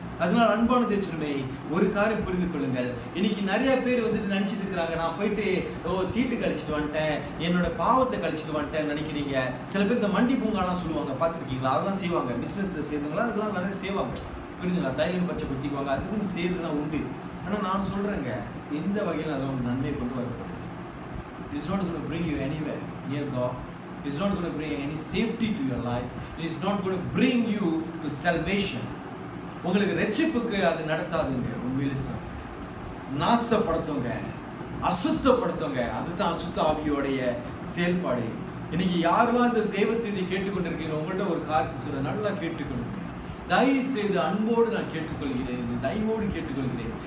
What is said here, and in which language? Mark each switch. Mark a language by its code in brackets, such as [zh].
[ta] அதனால அன்பான தேவச்சனமே, ஒரு காரியம் புரிந்து கொள்ளுங்கள். இன்னைக்கு நிறைய பேர் வந்துட்டு நினைச்சிட்டு இருக்கிறாங்க, நான் போயிட்டு தீட்டு கழிச்சிட்டு வந்துட்டேன், என்னோட பாவத்தை கழிச்சிட்டு வந்துட்டேன்னு நினைக்கிறீங்க. சில பேர் இந்த மண்டி பூங்காலாம் சொல்லுவாங்க, பார்த்துருக்கீங்களா? அதெல்லாம் செய்வாங்க. பிஸ்னஸ்ல செய்தவங்களா அதெல்லாம் நிறைய செய்வாங்க. புரியுதுங்களா? தைலம் பச்சை குத்திக்குவாங்க, அது இதுன்னு செய்யறதுலாம் உண்டு. ஆனால் நான் சொல்றேங்க, எந்த வகையில் அதில் ஒரு நன்மையை கொண்டு வரப்படுது. [en] It's not going to bring you anywhere near God. It's not going to bring any safety to your life. It is not going to bring you to salvation. [ta] உங்களுக்கு ரட்சிப்புக்கு அது நடத்தாதுங்க. உண்மையிலே சார் நாசப்படுத்துங்க, அசுத்தப்படுத்துங்க. அதுதான் அசுத்த ஆவியோடைய செயல்பாடு. இன்னைக்கு யாரெல்லாம் இந்த தேவ செய்தியை கேட்டுக்கொண்டிருக்கீங்க, உங்கள்கிட்ட ஒரு காரியத்தை சொல்ல நல்லா கேட்டுக்கொள்ளுங்க. தயவு செய்து அன்போடு நான் கேட்டுக்கொள்கிறேன், தயவோடு கேட்டுக்கொள்கிறேன்.